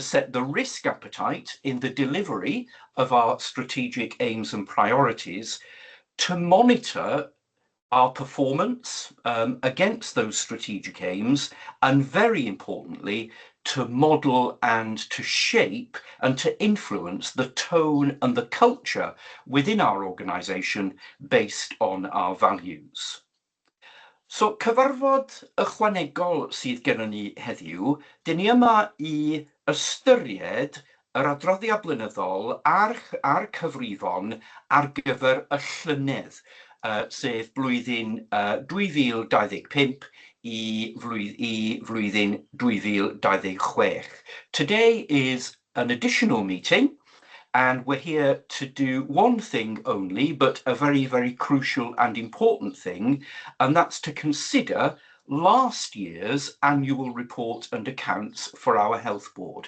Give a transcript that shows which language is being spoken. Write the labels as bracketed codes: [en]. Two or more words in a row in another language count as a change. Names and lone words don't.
[en] set the risk appetite in the delivery of our strategic aims and priorities, to monitor our performance against those strategic aims, and very importantly, to model and to shape and to influence the tone and the culture within our organisation based on our values. So, [cy] cyfarfod ychwanegol sydd gennym ni heddiw, dyn ni yma I ystyried yr adroddiad blynyddol a'r cyfrifon ar gyfer y llynedd, sef blwyddyn 2025 I flwyddyn 2026. [en] Today is an additional meeting, and we're here to do one thing only, but a very, very crucial and important thing, and that's to consider last year's annual report and accounts for our health board.